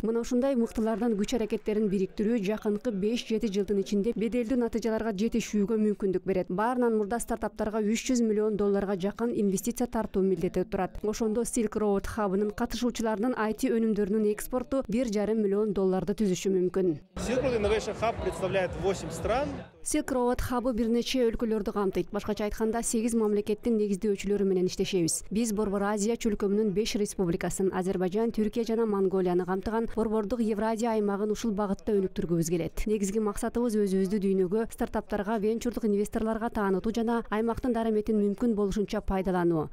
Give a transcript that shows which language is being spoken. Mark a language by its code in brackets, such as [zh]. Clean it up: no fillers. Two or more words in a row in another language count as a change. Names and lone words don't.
[ky] Мына ушундай мыктылардын күч аракеттерин бириктирүү жакынкы 5-7 жылдын ичинде беделдүү натыйжаларга жетишүүгө мүмкүндүк берет. Баарынан мурда стартаптарга $300 миллион жакын инвестиция тартуу милдети турат. Ошондо Silk Road Hub-ынын катышуучуларынын IT өнүмдөрүнүн экспорту $1,5 миллион түзүшү мүмкүн. [ru] Silk Road Innovation Hub представляет 8 стран. [ky] Silk Road Hub бир нече өлкөлөрдү камтыйт. Башкача айтканда 8 мамлекеттин негиздөөчүлөрү менен иштешебиз. Биз Борбор Азия чөлкөмүнүн 5 республикасын, Азербайжан, Түркия жана Монголияны камтыган Борбордук Евразия аймагын ушул багытта өнүктүргүбүз келет. Негизги максатыбыз өзүбүздү дүйнөгө, стартаптарга, венчурдук инвесторлорго таанытуу жана аймактын дараметин мүмкүн болушунча пайдалануу.